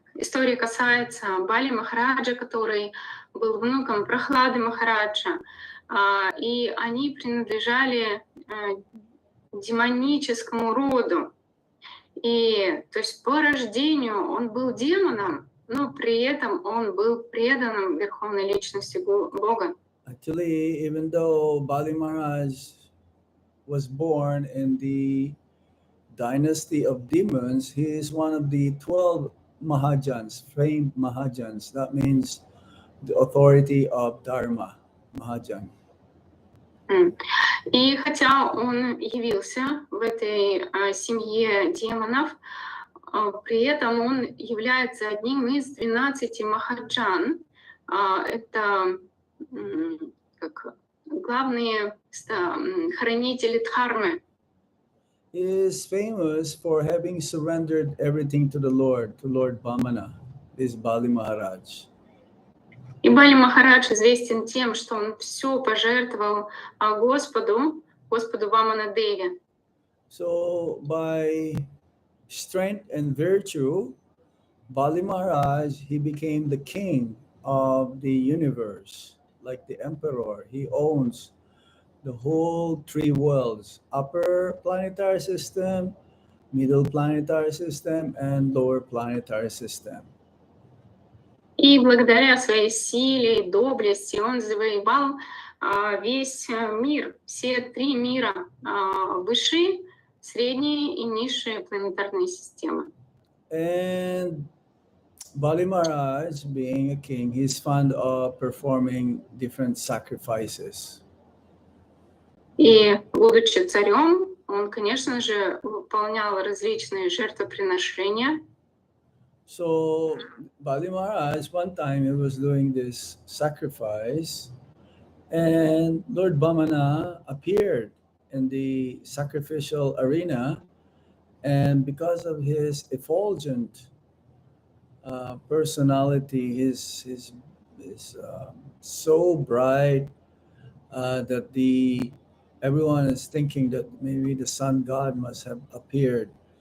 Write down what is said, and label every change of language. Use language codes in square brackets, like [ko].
[ru] История касается Бали Махараджа, который был внуком Прохлады Махараджа, и они принадлежали демоническому роду. И то есть по рождению он был демоном, но при этом он был преданным Верховной Личности Бога. [en] Actually, even though Bali Maharaj was born in the dynasty of demons, he is one of the 12 Mahajans, famed Mahajans. That means the authority of Dharma, Mahajan. М. [ru] И хотя он явился в этой семье демонов, при этом он является одним из 12 махаджан. Это как главные хранители дхармы. [en] He is famous for having surrendered everything to Lord Vamana, this Bali Maharaj. [ru] И Бали Махарадж известен тем, что он все пожертвовал Господу Вамана Деви. [en] So by strength and virtue, Bali Maharaj, he became the king of the universe, like the emperor. He owns the whole three worlds, upper planetary system, middle planetary system, and lower planetary system. [ru] И благодаря своей силе и доблести он завоевал весь мир, все три мира, высшие, средние и низшие планетарные системы. [en] And Bali Maharaj, being a king, he's fond of performing different sacrifices. [ru] И будучи царем, он, конечно же, выполнял различные жертвоприношения. [en] So Bali Maharaj, one time he was doing this sacrifice, and Lord Vamana appeared in the sacrificial arena, and because of his effulgent personality, his so bright that everyone is thinking that maybe the sun god must have appeared.